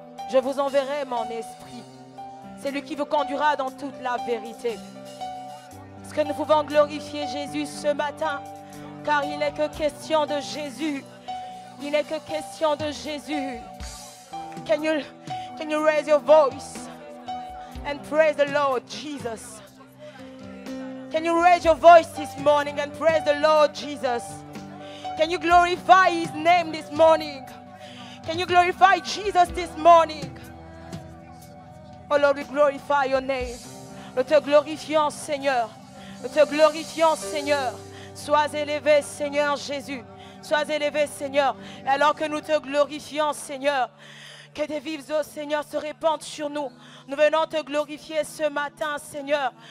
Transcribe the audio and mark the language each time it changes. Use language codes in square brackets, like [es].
[fr] Je vous enverrai mon Esprit. C'est lui qui vous conduira dans toute la vérité. Est-ce que nous pouvons glorifier Jésus ce matin? Car il n'est que question de Jésus. Il n'est que question de Jésus. [en] Can you raise your voice and praise the Lord Jesus? Can you raise your voice this morning and praise the Lord Jesus? Can you glorify His name this morning? Can you glorify Jesus this morning? Oh Lord, we glorify your name. [fr] Nous te glorifions, Seigneur. Nous te glorifions, Seigneur. Sois élevé, Seigneur Jésus. Sois élevé, Seigneur. Et alors que nous te glorifions, Seigneur, que tes vives eaux, Seigneur, se répandent sur nous. Nous venons te glorifier ce matin, Seigneur.